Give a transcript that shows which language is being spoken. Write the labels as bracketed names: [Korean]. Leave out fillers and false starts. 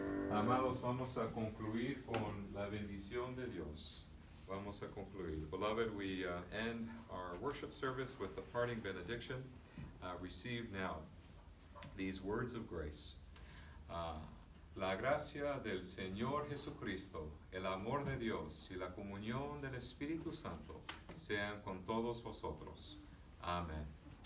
[Spanish] Amados, vamos a concluir con la bendición de Dios. Vamos a concluir. [English] Beloved, we end our worship service with the parting benediction. Receive now these words of grace. [Spanish] La gracia del Señor Jesucristo, el amor de Dios y la comunión del Espíritu Santo sean con todos vosotros. Amén.